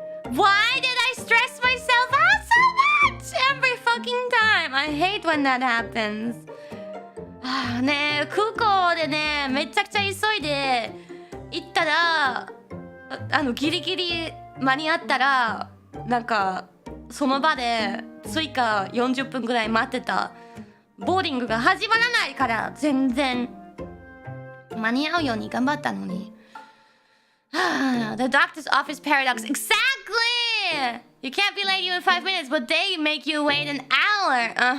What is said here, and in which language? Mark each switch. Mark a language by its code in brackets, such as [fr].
[en] Why did I stress myself out so much every fucking time? I hate when that happens. [ja] ねえ、空港でね、めちゃくちゃ急いで行ったら、ギリギリ間に合ったら、なんかその場で追加40分ぐらい待ってた。ボーディングが始まらないから全然間に合うように頑張ったのに。 [en] The doctor's office paradox. Exactly! You can't be late even 5 minutes, but they make you wait an hour.